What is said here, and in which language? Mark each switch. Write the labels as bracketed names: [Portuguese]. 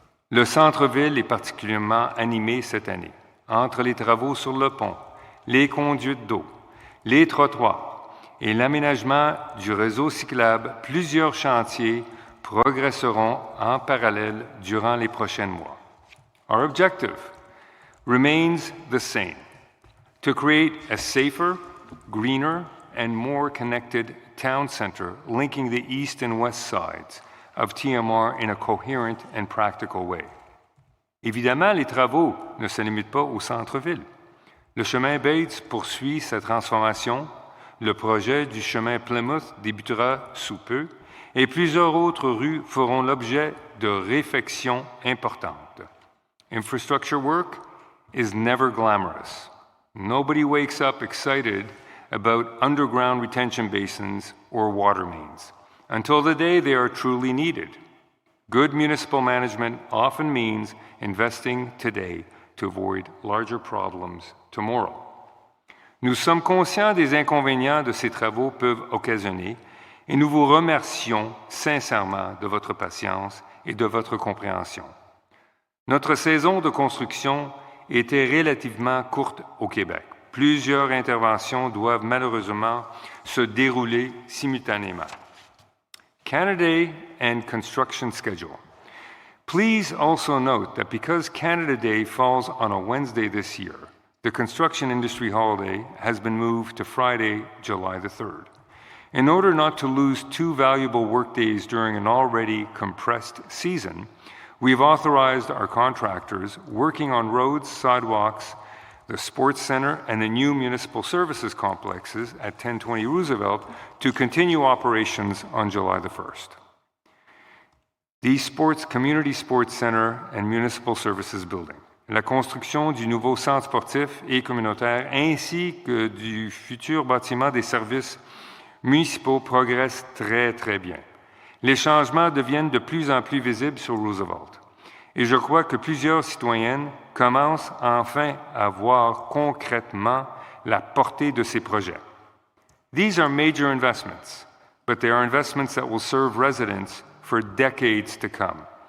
[French] Le centre-ville est particulièrement animé cette année, entre les travaux sur le pont, les conduites d'eau, les trottoirs et l'aménagement du réseau cyclable. Plusieurs chantiers progresseront en parallèle durant les prochains mois. [English] Our objective remains the same: to create a safer, greener, and more connected town center linking the east and west sides of TMR in a coherent and practical way. [French] Évidemment, les travaux ne se limitent pas au centre-ville. Le chemin Bates poursuit sa transformation, le projet du chemin Plymouth débutera sous peu, et plusieurs autres rues feront l'objet de réflexions importantes. [English] Infrastructure work is never glamorous. Nobody wakes up excited about underground retention basins or water mains until the day they are truly needed. Good municipal management often means investing today to avoid larger problems tomorrow. [French] Nous sommes conscients des inconvénients de ces travaux peuvent occasionner et nous vous remercions sincèrement de votre patience et de votre compréhension. Notre saison de construction était relativement courte au Québec. Plusieurs interventions doivent malheureusement se dérouler simultanément. [English] Canada Day and construction schedule. Please also note that because Canada Day falls on a Wednesday this year, the construction industry holiday has been moved to Friday, July the 3rd. In order not to lose 2 valuable workdays during an already compressed season, we've authorized our contractors working on roads, sidewalks, the sports center, and the new municipal services complexes at 1020 Roosevelt to continue operations on July the 1st. The Sports Community Sports Center and Municipal Services Building. [French] La construction du nouveau centre sportif et communautaire ainsi que du futur bâtiment des services municipaux progressent très, très bien. Les changements deviennent de plus en plus visibles sur Roosevelt. Et je crois que plusieurs citoyennes commencent enfin à voir concrètement la portée de ces projets. [English] These are major investments, but they are investments that will serve residents for decades to come.